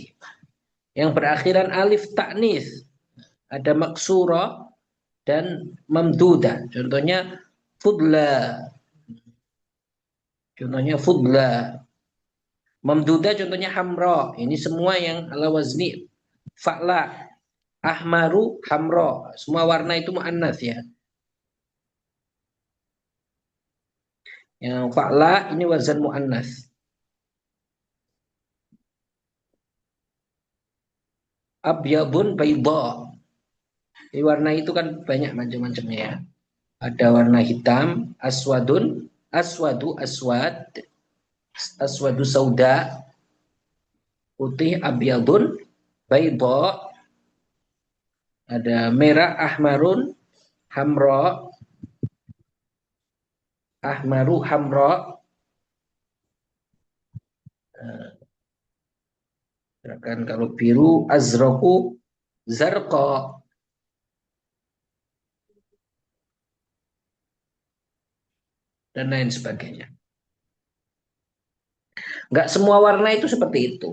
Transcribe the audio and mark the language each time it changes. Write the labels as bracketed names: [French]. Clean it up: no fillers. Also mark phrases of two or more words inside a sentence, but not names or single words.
[Indonesian] Yang berakhiran [Arabic] ألف تأنيث, [Indonesian] ada maksurah dan mamduda. Fudla. Contohnya fudla. Mamduda contohnya hamra. Ini semua yang [Arabic] على وزن فعلاء. أحمر، حمراء. [Indonesian] Semua warna itu mu'annas ya. Yang fa'la ini wazan mu'annas. [Arabic] أبيض بيضاء. [Indonesian] Di warna itu kan banyak macam-macamnya ya. Ada warna hitam, [Arabic] أسود، أسود، أسود، أسود سوداء, putih, أبيض، بيضاء, [Indonesian] ada merah, [Arabic] أحمر، حمراء، أحمر، حمراء, [Indonesian] kan kalau biru, [Arabic] أزرق، زرقاء, [Indonesian] dan lain sebagainya. Enggak semua warna itu seperti itu.